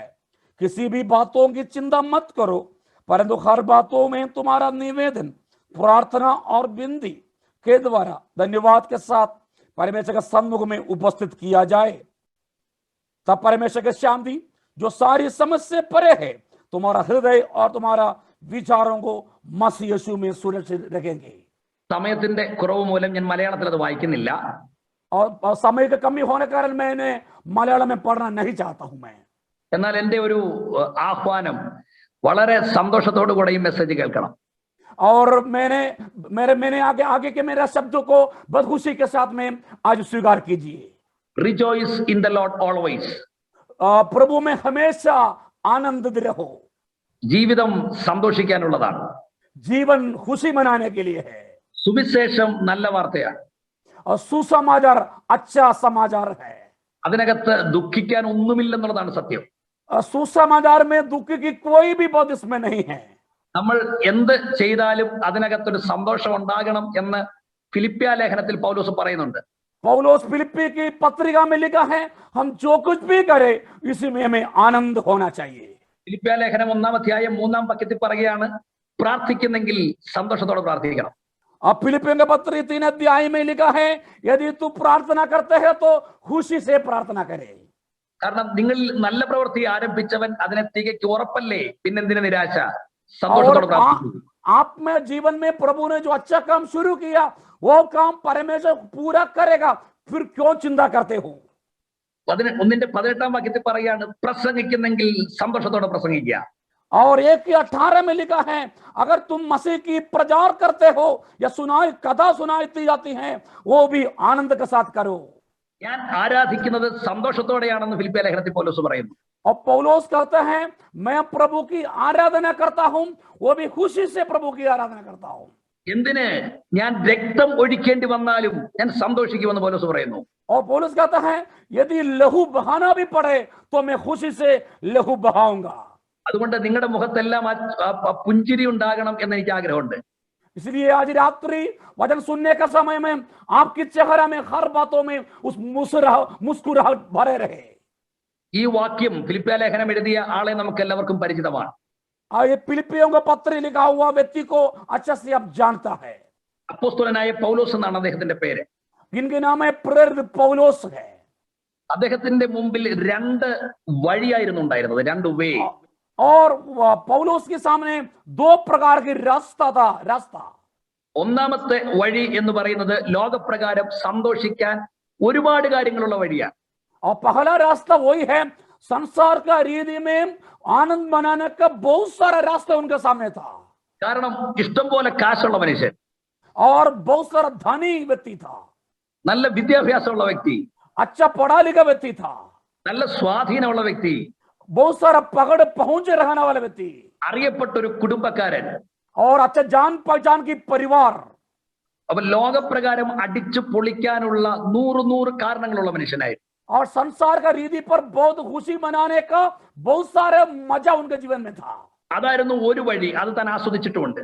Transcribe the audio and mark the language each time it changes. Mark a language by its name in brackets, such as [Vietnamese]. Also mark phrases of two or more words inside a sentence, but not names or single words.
[Hindi] किसी भी बातों की चिंता मत करो, परंतु हर बातों में तुम्हारा निवेदन प्रार्थना और विनती के द्वारा धन्यवाद के साथ परमेश्वर के सम्मुख में उपस्थित किया जाए। तब परमेश्वर की शांति जो सारी समझ से परे है तुम्हारा हृदय और तुम्हारा विचारों को मसीह यीशु में सुरक्षित रखेंगे। [Malayalam] സമയത്തിന്റെ കുറവ് മൂലം ഞാൻ മലയാളത്തിൽ അത് വായിക്കുന്നില്ല. [Hindi] और समय की कमी होने के कारण मैंने मलयालम में पढ़ना नहीं चाहता हूं मैं। [Malayalam] എന്നാൽ എന്റെ ഒരു ആഹ്വാനം വളരെ സന്തോഷത്തോടു കൂടെ ഈ മെസ്സേജ് കേൾക്കണം. [Hindi] और मैंने आगे के मेरा शब्दों को बहुत खुशी के साथ में आज स्वीकार कीजिए। [English] Rejoice in the Lord always. [Hindi] प्रभु में हमेशा आनंदित रहो। [Malayalam] ജീവിതം സന്തോഷിക്കാനുള്ളതാണ്. [Hindi] जीवन खुशी मनाने के लिए है। [Malayalam] സുവിശേഷം നല്ല വാർത്തയാണ്. [Hindi] और सुसमाचार अच्छा समाचार है। [Malayalam] അതിനകത്ത് ദുഃഖിക്കാൻ ഒന്നുമില്ലെന്നുള്ളതാണ് സത്യം. [Hindi] सुसमाचार में दुख की कोई भी बात इसमें नहीं है। [Malayalam] നമ്മൾ എന്ത് ചെയ്താലും അതിനകത്തൊരു സന്തോഷം ഉണ്ടാകണം എന്ന് ഫിലിപ്പിയ ലേഖനത്തിൽ പൗലോസ് പറയുന്നുണ്ട്. [Hindi] पौलुस फिलिप्पी की पत्रिका में लिखा है, हम जो कुछ भी करें इसी में हमें आनंद होना चाहिए। [Malayalam] ഫിലിപ്പിയ ലേഖനം 1-ാം അധ്യായം 3-ാം വാക്യത്തിൽ പറയുകയാണ്, പ്രാർത്ഥിക്കുന്നെങ്കിൽ സന്തോഷത്തോടെ പ്രാർത്ഥിക്കണം. [Hindi] अब फिलिपियों के पत्र 3 अध्याय में लिखा है, यदि तू प्रार्थना करते है तो खुशी से प्रार्थना करे। [Malayalam] കാരണം നിങ്ങൾ നല്ല പ്രവൃത്തി ആരംഭിച്ചവൻ അതിനെ തികയ്ക്ക് ഉറപ്പല്ലേ, പിന്നെന്തിന് നിരാശ? സന്തോഷത്തോടെ പ്രാർത്ഥിക്കുക. [Hindi] आप में जीवन में प्रभु ने जो अच्छा काम शुरू किया वो काम परमेश्वर पूरा करेगा, फिर क्यों चिंता करते हो? [Malayalam] 1-ാം വാക്യത്തിൽ പറയുകയാണ്, പ്രസംഗിക്കുന്നെങ്കിൽ സന്തോഷത്തോടെ പ്രസംഗിക്കുക. [Hindi] और 1:18 में लिखा है, अगर तुम मसीह की प्रचार करते हो या कथा सुनाई जाती है वो भी आनंद के साथ करो। [Malayalam] ഞാൻ ആരാധിക്കുന്നത് സന്തോഷത്തോടെയാണെന്ന് ഫിലിപ്പിയ ലേഖനത്തിൽ പൗലോസ് പറയുന്നു. [Hindi] और पौलुस कहते हैं, मैं प्रभु की आराधना करता हूं, वो भी खुशी से प्रभु की आराधना करता हूं। [Malayalam] എന്തിന് ഞാൻ രക്തം ഒഴിക്കേണ്ടി വന്നാലും ഞാൻ സന്തോഷിക്കുമെന്ന് പൗലോസ് പറയുന്നു. [Hindi] और पौलुस कहता है, यदि लहू बहाना भी पड़े तो मैं खुशी से लहू बहाऊंगा। [Malayalam] അതുകൊണ്ട് നിങ്ങളുടെ മുഖത്തെല്ലാം പുഞ്ചിരി ഉണ്ടാകണം എന്ന് എനിക്ക് ആഗ്രഹമുണ്ട്. [Hindi] इसलिए आज रात्रि वचन सुनने का समय में आपकी चेहरा में हर बातों में उस मुस्कुराहट भरे रहे। [Malayalam] ഈ വാക്യം ഫിലിപ്പിയ ലേഖനം എഴുതിയ ആളെ നമുക്ക് എല്ലാവർക്കും പരിചിതമാണ്. [Hindi] ये फिलिपियों का पत्र लिखा हुआ व्यक्ति को अच्छा से आप जानता है। [Malayalam] അപ്പോസ്തലനായ പൗലോസ് എന്നാണ് അദ്ദേഹത്തിന്റെ പേര്. [Hindi] इनके नाम है प्रेरित पौलुस है। [Malayalam] അദ്ദേഹത്തിന്റെ മുമ്പിൽ 2 വഴിയായിരുന്നു ഉണ്ടായിരുന്നത്, 2 വേ. [Hindi] और पौलुस के सामने 2 प्रकार की रास्ता। [Malayalam] ഒന്നാമത്തെ വഴി എന്ന് പറയുന്നത് ലോകപ്രകാരം സന്തോഷിക്കാൻ ഒരുപാട് കാര്യങ്ങളുള്ള വഴിയാണ്. [Hindi] और पहला रास्ता वही है, संसार का रीति में आनंद मनाने का बहुत सारा रास्ता उनके सामने था। [Malayalam] കാരണം ഇഷ്ടം പോലെ കാശുള്ള മനുഷ്യൻ, [Hindi] और बहुत सारा धनी व्यक्ति था, [Malayalam] നല്ല വിദ്യാഭ്യാസമുള്ള വ്യക്തി, [Hindi] अच्छा पढ़ा लिखा व्यक्ति था, [Malayalam] നല്ല സ്വാധീനമുള്ള വ്യക്തി, [Hindi] बहुत सारा पकड़ पहुंचे रहने वाला व्यक्ति, [Malayalam] അറിയപ്പെട്ട ഒരു കുടുംബക്കാരൻ, [Hindi] और अच्छा जान पहचान की परिवार। [Malayalam] അപ്പൊ ലോകപ്രകാരം അടിച്ചു പൊളിക്കാനുള്ള 100 കാരണങ്ങളുള്ള മനുഷ്യനായിരുന്നു. [Hindi] और संसार का रीति पर बहुत खुशी मनाने का बहुत सारे मजा उनके जीवन में था। [Malayalam] അതായിരുന്നു ഒരു വഴി, അത് താൻ ആസ്വദിച്ചിട്ടുമുണ്ട്.